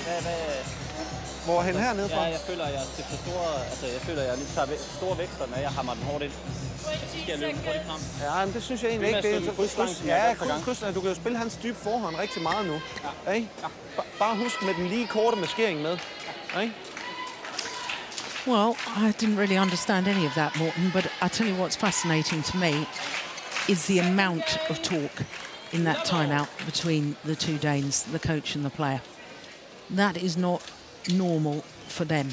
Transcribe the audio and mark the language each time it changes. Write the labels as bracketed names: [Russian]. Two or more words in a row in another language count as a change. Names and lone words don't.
[Danish] Hvor er han hernede fra? Ja, jeg føler, jeg er for store, altså jeg føler, jeg lige tager store vækster, når jeg hammer den hårdt ind. Så skal jeg løbe hurtigt frem. Ja, men det synes jeg egentlig ikke. Det er så kryds. Ja, kryds. Du kan jo spille hans dybe forhånd rigtig meget nu. Ja. Ja. Bare husk med den lige korte maskering med. Ja. [English] Well, I didn't really understand any of that, Morten, but I tell you what's fascinating to me is the amount of talk in that timeout between the two Danes, the coach and the player. That is not normal for them.